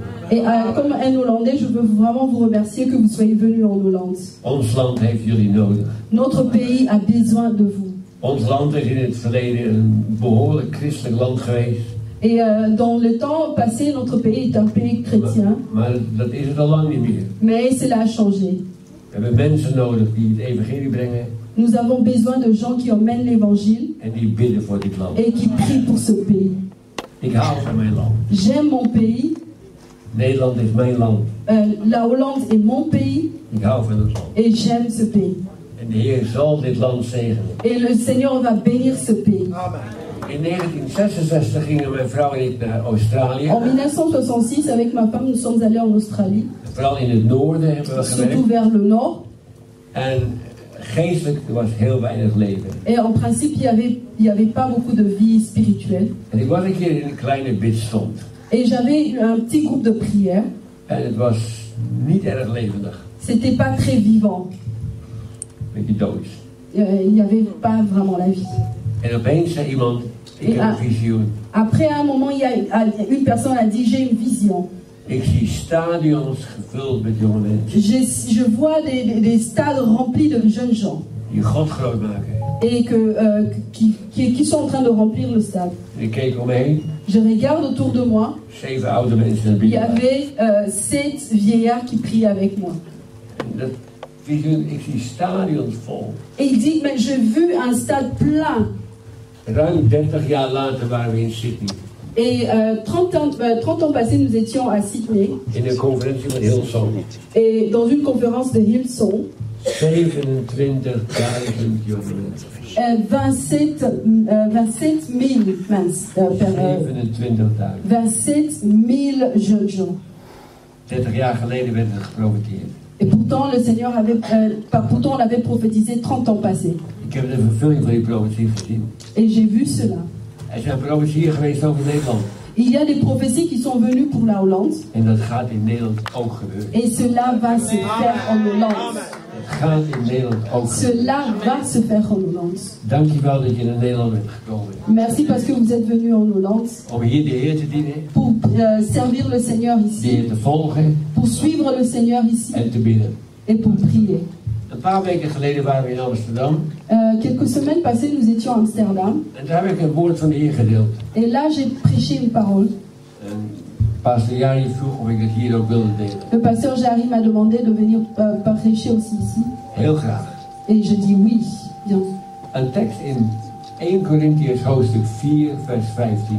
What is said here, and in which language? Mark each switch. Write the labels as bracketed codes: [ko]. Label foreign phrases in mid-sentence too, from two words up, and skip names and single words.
[fr] Et comme un Hollandais, je veux vraiment vous remercier que vous soyez venus en Hollande. [nl] Ons land heeft jullie nodig. [fr] Notre pays a besoin de vous. [nl] Ons land is in het verleden een behoorlijk christelijk land geweest. [fr] Et dans le temps passé, notre pays est un pays chrétien. [nl] Maar dat is het al lang niet meer. [fr] Mais cela a changé. [nl] We hebben mensen nodig die het evangelie brengen. [fr] Nous avons besoin de gens qui emmènent l'évangile [nl] En die bidden voor dit land. [fr] et qui prient pour ce pays. [nl] Ik hou van mijn land. [fr] J'aime mon pays. [nl] Nederland is mijn land. [fr] La Hollande est mon pays [nl] Ik hou van het land. [fr] et j'aime ce pays. [nl] En de Heer zal dit land zegenen. [fr] Et le Seigneur va bénir ce pays. [nl] In 1966 gingen mijn vrouw en ik naar Australië. [fr] En 1966, avec ma femme, nous sommes allés en Australie, [nl] Vooral in het noorden hebben we [fr] surtout [nl] gewerkt. [fr] vers le nord. [nl] En geestelijk was heel weinig leven. [fr] Et en principe, il y avait pas beaucoup de vie spirituelle. [nl] En ik was een keer in een kleine bidstond. [fr] Et j'avais un petit groupe de prière. [nl] En het was niet erg levendig. [fr] C'était pas très vivant. [nl] Beetje doods. [fr] Il n'y avait pas vraiment la vie. [nl] En opeens zei iemand, ik heb een visioen. [fr] Après, à un moment, une personne a dit, j'ai une vision. [nl] Ik zie stadions gevuld met jonge mensen. [fr] Je vois des stades remplis de jeunes gens. [nl] Die God groot maken. [fr] Et qui sont en train de remplir le stade. [nl] En ik keek omheen. [fr] Je regarde autour de moi. [nl] 7 oude mensen naar [fr] Il y [nl] binnen. [fr] avait 7 vieillards qui priaient avec moi. [nl] En dat visioen, ik zie stadions vol. [fr] Et il dit, mais j'ai vu un stade plein. [nl] Ruim 30 jaar later waren we in Sydney. [fr] Et 30 ans passés, nous étions à Sydney. [nl] In een conferentie met Hillsong. [fr] Et dans une conférence de Hillsong. [nl] 27.000 jonge mensen. [fr] 27 000 mince, 27 000 jeunes gens. [nl] 30 jaar geleden werd er geprofeteerd. [fr] Et pourtant, le Seigneur pourtant on avait prophétisé 30 ans passés. [nl] Ik heb de vervulling van die profetie gezien. [fr] Et j'ai vu cela. [nl] Er zijn profetieën geweest over Nederland. [fr] Il y a des prophéties qui sont venues pour la Hollande. [nl] En dat gaat in Nederland ook gebeuren. [fr] Et cela va se faire en Hollande. [nl] Het gaat in Nederland ook gebeuren. [fr] Cela va se faire en Hollande. [nl] Dankjewel dat je naar Nederland bent gekomen. [fr] Merci parce que vous êtes venus en Hollande. [nl] Om hier de Heer te dienen. [fr] Pour servir le Seigneur [nl] De [fr] ici. [nl] Heer te volgen. [fr] Pour suivre le Seigneur ici. [nl] En te bidden. [fr] Et pour prier. [nl] Een paar weken geleden waren we in Amsterdam. [fr] Quelques semaines passées, nous étions à Amsterdam. [nl] En daar heb ik een woord van de Heer gedeeld. [fr] Et là, j'ai prêché une parole. [nl] En pastor Jari vroeg of ik het hier ook wilde delen. [fr] Le pasteur Jari m'a demandé de venir prêcher aussi ici. [nl] Heel graag. [fr] Et je dis oui, bien. [nl] Een tekst in 1 Corinthiërs hoofdstuk 4 vers 15.